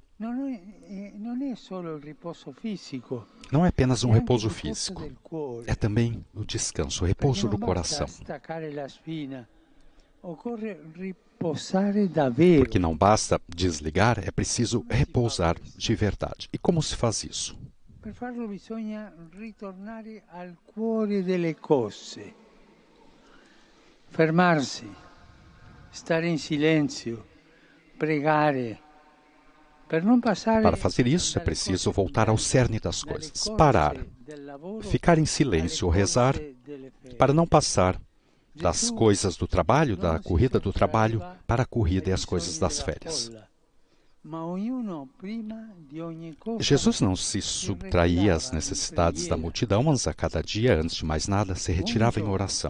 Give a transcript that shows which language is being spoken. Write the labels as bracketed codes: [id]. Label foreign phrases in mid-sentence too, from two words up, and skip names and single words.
[pt] Não é apenas um repouso físico, é também o descanso, o repouso do coração. Porque não basta desligar, é preciso repousar de verdade. E como se faz isso? [it] Per farlo bisogna ritornare al cuore delle cose, fermarsi, stare in silenzio, pregare. [pt] Para fazer isso, é preciso voltar ao cerne das coisas, parar, ficar em silêncio ou rezar, para não passar das coisas do trabalho, da corrida do trabalho, para a corrida e as coisas das férias. Jesus não se subtraía às necessidades da multidão, mas a cada dia, antes de mais nada, se retirava em oração.